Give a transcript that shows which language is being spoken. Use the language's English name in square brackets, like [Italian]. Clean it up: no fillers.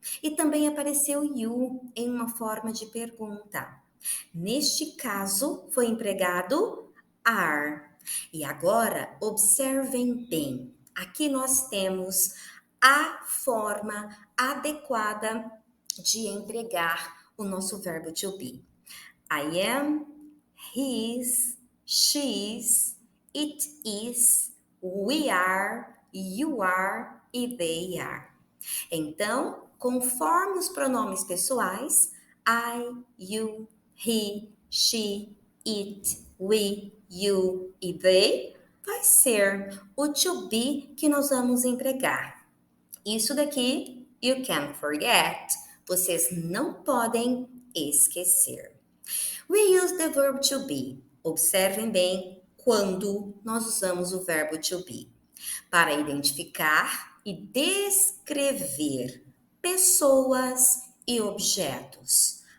[Portuguese] E também apareceu you em uma forma de pergunta. Neste caso, foi empregado are. E agora, observem bem. Aqui nós temos a forma adequada de empregar o nosso verbo to be. [English] I am, his, she's, it is, we are, you are e they are. [Portuguese] Então, conforme os pronomes pessoais, I, you, he, she, it, we, you e they, vai ser o to be que nós vamos empregar. Isso daqui, [English] you can't forget. [Portuguese] Vocês não podem esquecer. [English] We use the verb to be. [Portuguese] Observem bem quando nós usamos o verbo to be. Para identificar e descrever pessoas e objetos.